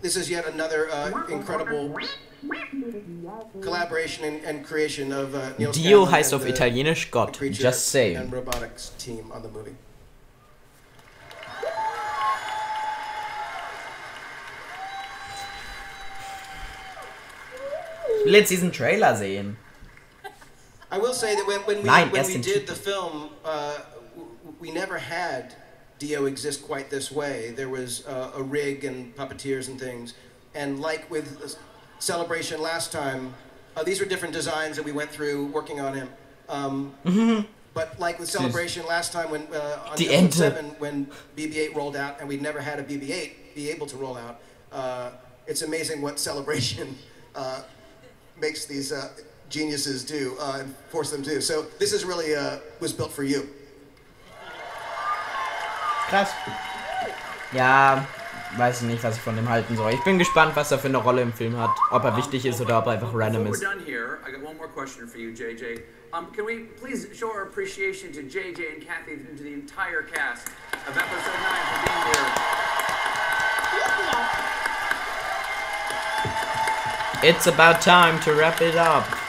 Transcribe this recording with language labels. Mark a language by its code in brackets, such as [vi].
[en] This is yet another incredible collaboration and creation of Neil Dio Scanlon [de] heißt auf Italienisch Gott. [en] Just saying. And robotics team on the movie. [de] Ich will jetzt diesen Trailer sehen. [en] I will say that when we did the film, we never had Dio exist quite this way. There was a rig and puppeteers and things. And like with Celebration last time, these were different designs that we went through working on him. But like with Celebration last time, when on episode 7, when BB-8 rolled out, and we'd never had a BB-8 be able to roll out, it's amazing what Celebration makes these geniuses do and force them to do. So this is really was built for you. [de] Krass. Ja, weiß ich nicht, was ich von dem halten soll. Ich bin gespannt, was er für eine Rolle im Film hat. Ob er wichtig ist oder ob er einfach random ist. [en] Before we're done here, I got one more question for you, JJ. Can we please show our appreciation to JJ and Kathy and to the entire cast of episode 9 for being here? It's about time to wrap it up.